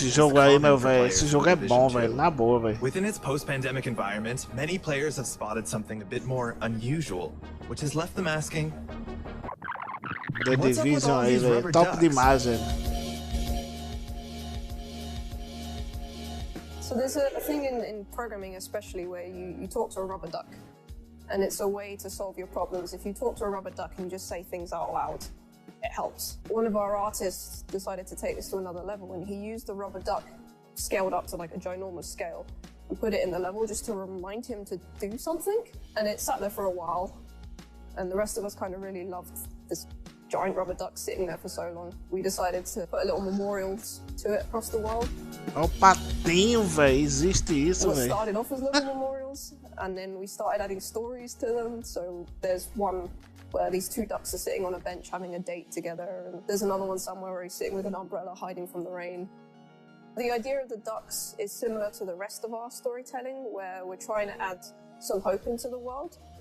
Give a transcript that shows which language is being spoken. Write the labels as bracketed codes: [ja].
[pt] Esse jogo aí, meu velho, esse jogo é bom, velho, na boa, velho. [en] Within its post-pandemic environment, many players have spotted something a bit more unusual, which has left them asking, [pt] The Division aí, velho, top demais, velho. [en] So there's a thing in programming especially where you talk to a rubber duck. And it's a way to solve your problems. If you talk to a rubber duck and just say things out loud, it helps. One of our artists decided to take this to another level, and he used the rubber duck scaled up to like a ginormous scale and put it in the level just to remind him to do something. And it sat there for a while, and the rest of us kind of really loved this giant rubber duck sitting there for so long. We decided to put a little memorials to it across the world. [pt] O patinho, velho, existe isso, velho. [en] It started off as little memorials, and then we started adding stories to them. So there's one where these 2 ducks are sitting on a bench having a date together, and there's another one somewhere where he's sitting with an umbrella hiding from the rain. The idea of the ducks is similar to the rest of our storytelling, where we're trying to add some hope into the world.